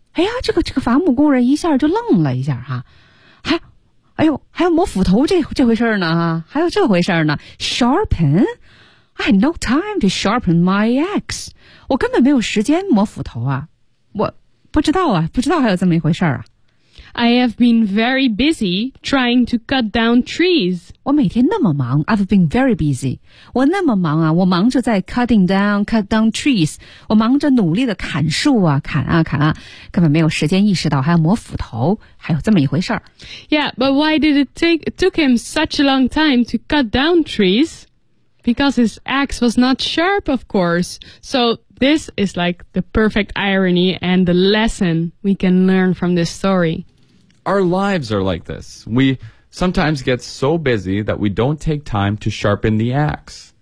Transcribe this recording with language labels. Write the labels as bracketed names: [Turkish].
[Chinese] 哎呀，这个伐木工人一下就愣了一下哈，还要磨斧头这回事呢哈，还有这回事呢。 [English] Sharpen? I had no time to sharpen my axe. [Chinese] 我根本没有时间磨斧头啊，我不知道啊，不知道还有这么一回事啊。 [English] I have been very busy trying to cut down trees. [Chinese] 我每天那么忙 [English] I've been very busy. [Chinese] 我那么忙啊我忙着在 [English] cut down trees. [Chinese] 我忙着努力的砍树啊砍啊砍啊根本没有时间意识到还要磨斧头还有这么一回事儿。 [English] Yeah, but why did it took him such a long time to cut down trees? Because his axe was not sharp, of course. So... This is like the perfect irony and the lesson we can learn from this story. Our lives are like this. We sometimes get so busy that we don't take time to sharpen the axe.